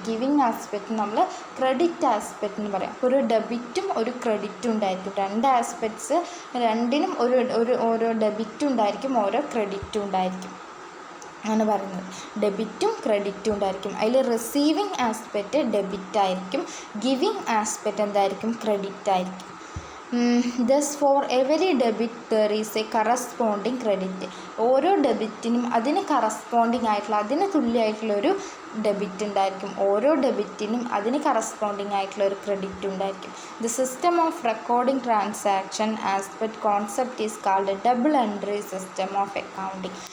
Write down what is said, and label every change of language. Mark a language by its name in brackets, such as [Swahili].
[Malayalam] Giving aspect നമ്മൾ credit aspect എന്ന് പറയാം. ഒരു ഡെബിറ്റും ഒരു ക്രെഡിറ്റും ഉണ്ടായിരിക്കും. രണ്ട് ആസ്പെക്ട്സ്, രണ്ടിനും ഓരോ ഡെബിറ്റും ഉണ്ടായിരിക്കും, ഓരോ ക്രെഡിറ്റും ഉണ്ടായിരിക്കും ആണ് പറയുന്നത്. ഡെബിറ്റും ക്രെഡിറ്റും ഉണ്ടായിരിക്കും. അതിൽ റിസീവിങ് ആസ്പെക്റ്റ് ഡെബിറ്റ് ആയിരിക്കും, ഗിവിങ് ആസ്പെക്റ്റ് എന്തായിരിക്കും? ക്രെഡിറ്റ് ആയിരിക്കും. [English] Thus for every debit there is a corresponding credit. [Malayalam] ഓരോ ഡെബിറ്റിനും അതിന് കറസ്പോണ്ടിങ് ആയിട്ടുള്ള അതിന് തുല്യമായിട്ടുള്ളൊരു ഡെബിറ്റ് ഉണ്ടായിരിക്കും. ഓരോ ഡെബിറ്റിനും അതിന് കറസ്പോണ്ടിങ് ആയിട്ടുള്ള ഒരു ക്രെഡിറ്റ് ഉണ്ടായിരിക്കും. [English] The system of recording transaction aspect concept is called double entry system of accounting.